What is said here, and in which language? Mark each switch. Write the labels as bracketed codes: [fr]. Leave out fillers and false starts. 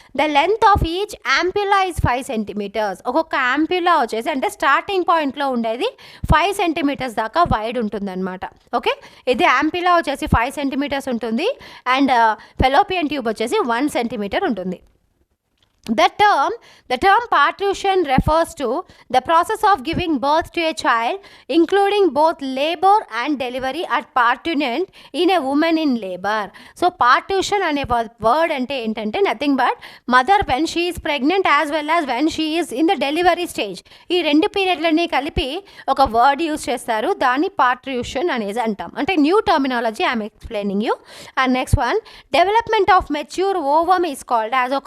[en] The length of each ampulla is 5 centimetres. [te] ఒక్కొక్క యాంప్యులా వచ్చేసి అంటే స్టార్టింగ్ పాయింట్ ఉండేది 5 సెంటీమీటర్స్ దాకా వైడ్ ఉంటుందన్నమాట. ఓకే, ఇది యాంప్యులా వచ్చేసి 5 సెంటీమీటర్స్ ఉంటుంది అండ్ ఫెలోపియన్ ట్యూబ్ వచ్చేసి 1 సెంటీమీటర్ ఉంటుంది. [en] The term parturition refers to the process of giving birth to a child, including both labor and delivery at parturition in a woman in labor. So parturition [te] అనే word అంటే ఏంటంటే [en] Nothing but mother when she is pregnant as well as when she is in the delivery stage. [te] ఈ 2 పీరియడ్లని కలిపి ఒక word use చేస్తారు, దాన్ని parturition అనేది అంటాం. [en] అంటే new terminology I'm explaining you. And next one, development of mature ovum is called as.